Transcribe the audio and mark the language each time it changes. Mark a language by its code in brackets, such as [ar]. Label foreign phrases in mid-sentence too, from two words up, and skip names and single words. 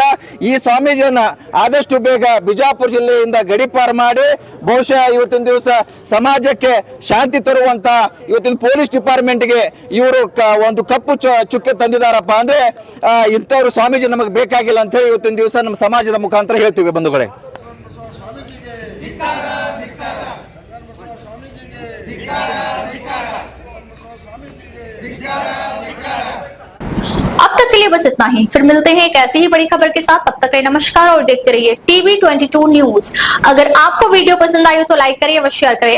[kn] ಈ ಸ್ವಾಮೀಜಿಯನ್ನ ಆದಷ್ಟು ಬೇಗ ಬಿಜಾಪುರ ಜಿಲ್ಲೆಯಿಂದ ಗಡೀಪಾರು ಮಾಡಿ ಬಹುಶಃ ಇವತ್ತಿನ ದಿವಸ ಸಮಾಜಕ್ಕೆ ಶಾಂತಿ ತರುವಂತ ಇವತ್ತಿನ [en] police department [kn] ಇವರು ಒಂದು ಕಪ್ಪು ಚುಕ್ಕೆ ತಂದಿದಾರಪ್ಪ ಅಂದ್ರೆ ಇಂಥವ್ರು ಸ್ವಾಮೀಜಿ ನಮಗೆ ಬೇಕಾಗಿಲ್ಲ ಅಂತ ಹೇಳಿ ಇವತ್ತಿನ ದಿವಸ ನಮ್ಮ ಸಮಾಜದ ಮುಖಾಂತರ ಹೇಳ್ತೀವಿ ಬಂಧುಗಳೇ. [hi] अब तक के लिए बस इतना ही, फिर मिलते हैं एक ऐसी ही बड़ी खबर के साथ। तब तक के लिए नमस्कार और देखते रहिए TV22 न्यूज। अगर आपको वीडियो पसंद आई हो तो लाइक करिए व शेयर करिए।